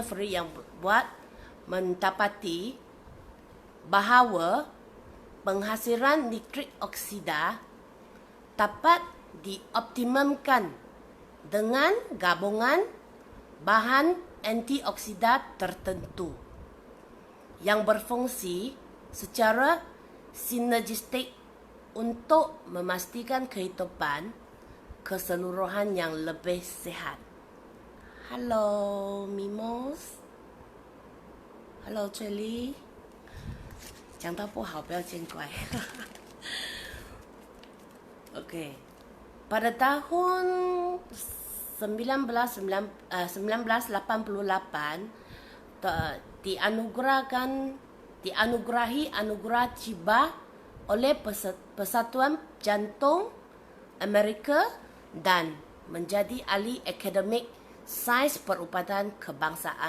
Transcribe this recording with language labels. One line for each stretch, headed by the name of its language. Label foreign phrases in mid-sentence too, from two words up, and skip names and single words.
Malay: Fred yang buat mendapati bahawa penghasilan nitrik oksida dapat dioptimumkan dengan gabungan bahan antioksida tertentu yang berfungsi secara sinergistik untuk memastikan kehidupan keseluruhan yang lebih sehat.
English: Hello, Mimos.
Chinese: Hello, 翠丽。讲到不好，不要见怪。Okay.
Malay: Pada tahun 1988 dianugerahi anugerah Ciba oleh Persatuan Jantung Amerika dan menjadi ahli akademik sains perubatan kebangsaan.